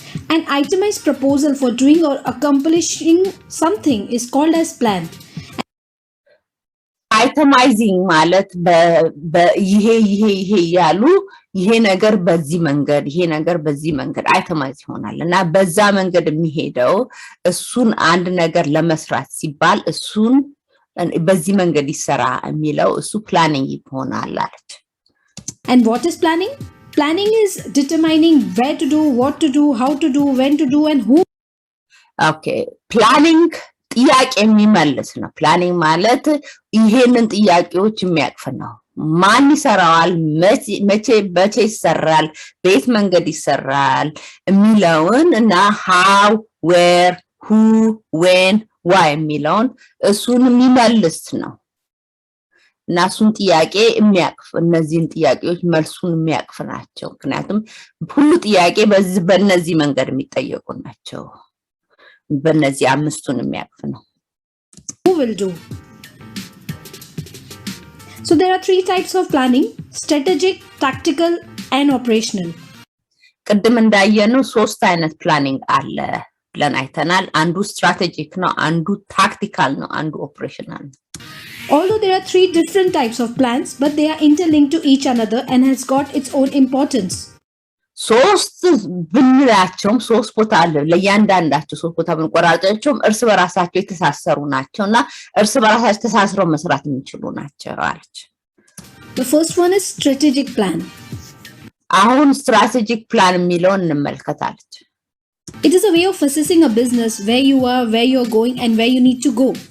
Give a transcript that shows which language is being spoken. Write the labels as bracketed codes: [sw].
[en] An itemized proposal for doing or accomplishing something is called as plan. [am] Itemizing ማለት ይሄ ያሉ ይሄ ነገር በዚህ መንገድ ይሄ ነገር በዚህ መንገድ አይተማይዝ ይሆናል እና በዛ መንገድ የሚሄደው እሱን አንድ ነገር ለመስራት ሲባል እሱን በዚህ መንገድ ይሰራ የሚለው እሱ ፕላኒንግ ይሆናል አለች። [en] And what is planning? Planning is determining where to do, what to do, how to do, when to do, and who. [am] Okay, planning ጥያቄ የሚመልስ ነው። ፕላኒንግ ማለት ይሄንን ጥያቄዎች የሚያቅፍ ነው። ማን ይሰራዋል፣ መቼ ይሰራል፣ በየት መንገድ ይሰራል የሚለውን እና [en] how, where, who, when, why [am] የሚለውን እሱን የሚመልስ ነው። እና እሱን ጥያቄ የሚያቅፍ እነዚህን ጥያቄዎች መልሱን የሚያቅፍ ናቸው። ምክንያቱም ሁሉ ጥያቄ በእነዚህ መንገድ የሚጠየቁ ናቸው። በእነዚህ አምስቱን የሚያቅፍ ነው። [en] Who will do? So there are three types of planning: strategic, tactical, and operational. [am] ቅድም እንዳየነው ሶስት አይነት ፕላኒንግ አለ ብለን አይተናል። አንዱ ስትራቴጂክ ነው፣ አንዱ ታክቲካል ነው፣ አንዱ ኦፕሬሽናል ነው። [en] Although there are three different types of plans, but they are interlinked to each another and has got its own importance. [am] ሶስት ብንላቸውም ሶስት ቦታ አለ። ለእያንዳንዳቸው ሶስት ቦታ ብንቆራርጣቸውም እርስ በራሳቸው የተሳሰሩ ናቸውና እርስ በራሳቸው ተሳስረው መስራት የሚችሉ ናቸው አለች። [en] The first one is strategic plan. [am] አሁን ስትራቴጂክ ፕላን የሚለውን እንመልከታለች። [en] It is a way of assessing a business, where you are, where you are going, and where you need to go.